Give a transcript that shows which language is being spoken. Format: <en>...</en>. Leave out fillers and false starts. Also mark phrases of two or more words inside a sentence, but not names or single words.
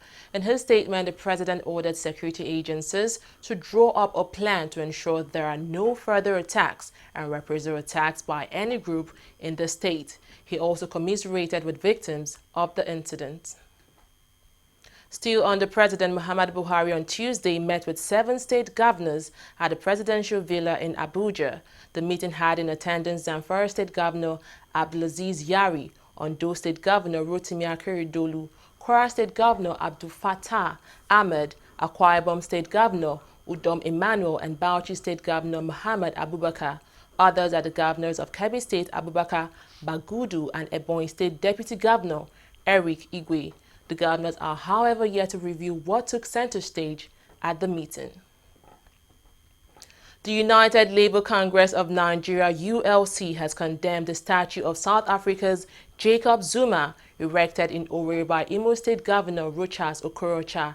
<en>In his statement, the president ordered security agencies to draw up a plan to ensure there are no further attacks and reprisal attacks by any group in the state. He also commiserated with victims of the incident. Still under President Muhammadu Buhari on Tuesday met with 7 state governors at the presidential villa in Abuja. The meeting had in attendance Zamfara State Governor Abdulaziz Yari, Ondo State Governor Rotimi Akeredolu, Kwara State Governor Abdul Fattah Ahmed, Akwa Ibom State Governor Udom Emmanuel, and Bauchi State Governor Muhammad Abubakar. Others are the governors of Kebbi State Abubakar Bagudu and Ebonyi State Deputy Governor Eric Igwe. The governors are, however, yet to review what took center stage at the meeting. The United Labour Congress of Nigeria, ULC, has condemned the statue of South Africa's Jacob Zuma erected in Owerri by Imo State Governor Rochas Okorocha.</en>